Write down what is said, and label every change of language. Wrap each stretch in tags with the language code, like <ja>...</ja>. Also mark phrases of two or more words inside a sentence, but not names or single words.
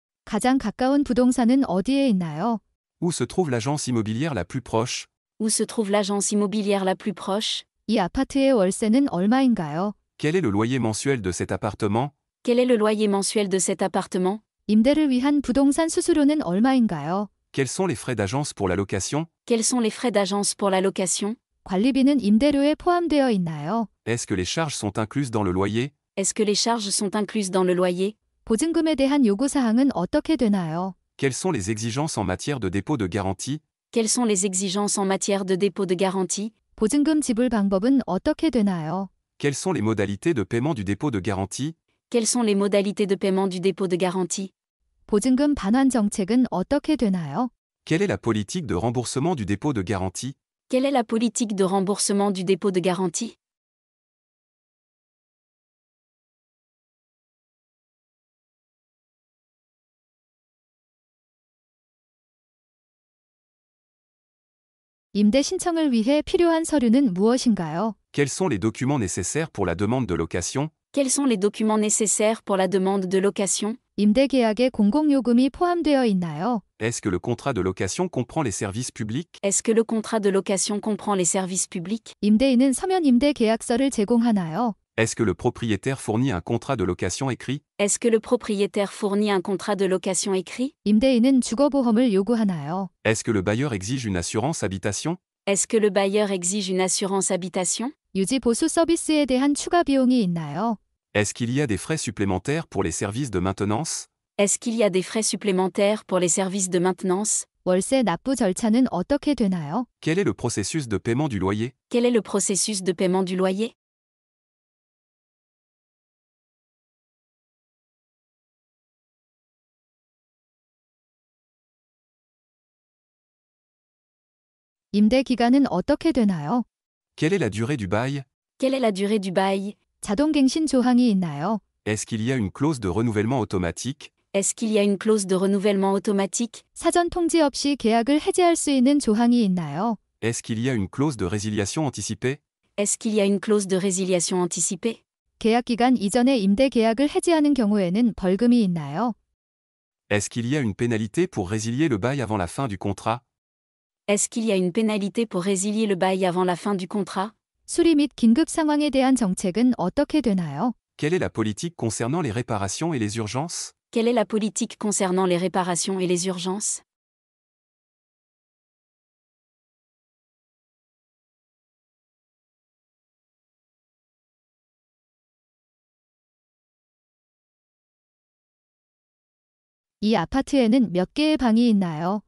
<ko>가장 가까운 부동산은 어디에 있나요?</ko> <fr>Où se trouve l'agence immobilière la plus proche? Où se trouve l'agence immobilière la plus proche?</fr> <ko>이 아파트의 월세는 얼마인가요?</ko> <fr>Quel est le loyer mensuel de cet appartement? Quel est le loyer mensuel de cet appartement?</fr> <ko>임대를 위한 부동산 수수료는 얼마인가요?</ko> <fr>Quels sont les frais d'agence pour la location? Quels sont les frais d'agence pour la location?</fr> <ko>관리비는 임대료에 포함되어 있나요?</ko> <fr>Est-ce que les charges sont incluses dans le loyer? Est-ce que les charges sont incluses dans le loyer?</fr> <ko>보증금에 대한 요구사항은 어떻게 되나요?</ko> <fr>Quelles sont les exigences en matière de dépôt de garantie? Quelles sont les exigences en matière de dépôt de garantie?</fr> <ko>보증금 지불 방법은 어떻게 되나요?</ko> <fr>Quelles sont les modalités de paiement du dépôt de garantie? Quelles sont les modalités de paiement du dépôt de garantie?</fr> <ko>보증금 반환 정책은 어떻게 되나요?</ko> <fr>Quelle est la politique de remboursement du dépôt de garantie? Quelle est la politique de remboursement du dépôt de garantie?</fr> <ko>임대 신청을 위해 필요한 서류는 무엇인가요?</ko> <fr>Quels sont les documents nécessaires pour la demande de location? Quels sont les documents nécessaires pour la demande de location?</fr> <ko>임대 계약에 공공요금이 포함되어 있나요?</ko> <fr>Est-ce que le contrat de location comprend les services publics? Est-ce que le contrat de location comprend les services publics?</fr> <ko>임대인은 서면 임대 계약서를 제공하나요?</ko> <fr>Est-ce que le propriétaire fournit un contrat de location écrit? Est-ce que le propriétaire fournit un contrat de location écrit?</fr> <ko>임대인은 주거보험을 요구하나요?</ko> <fr>Est-ce que le bailleur exige une assurance habitation? Est-ce que le bailleur exige une assurance habitation?</fr> <ko>유지 보수 서비스에 대한 추가 비용이 있나요?</ko> <fr>Est-ce qu'il y a des frais supplémentaires pour les services de maintenance? Est-ce qu'il y a des frais supplémentaires pour les services de maintenance?</fr> <ko>월세 납부 절차는 어떻게 되나요?</ko> <fr>Quel est le processus de paiement du loyer? Quel est le processus de paiement du loyer?</fr> <ko>임대 기간은 어떻게 되나요?</ko> <fr>Quelle est la durée du bail? Quelle est la durée du bail?</fr> <ko>자동갱신 조항이 있나요?</ko> <fr>Est-ce qu'il y a une clause de renouvellement automatique? Est-ce qu'il y a une clause de renouvellement automatique?</fr> <ko>사전 통지 없이 계약을 해지할 수 있는 조항이 있나요?</ko> <fr>Est-ce qu'il y a une clause de résiliation anticipée? Est-ce qu'il y a une clause de résiliation anticipée?</fr> <ko>계약 기간 이전에 임대 계약을 해지하는 경우에는 벌금이 있나요?</ko> <fr>Est-ce qu'il y a une pénalité pour résilier le bail avant la fin du contrat? Est-ce qu'il y a une pénalité pour résilier le bail avant la fin du contrat?</fr> <ko>수리 및 긴급 상황에 대한 정책은 어떻게 되나요?</ko> <fr>Quelle est la politique concernant les réparations et les urgences? Quelle est la politique concernant les réparations et les urgences?</fr> <ko>이 아파트에는 몇 개의 방이 있나요?</ko>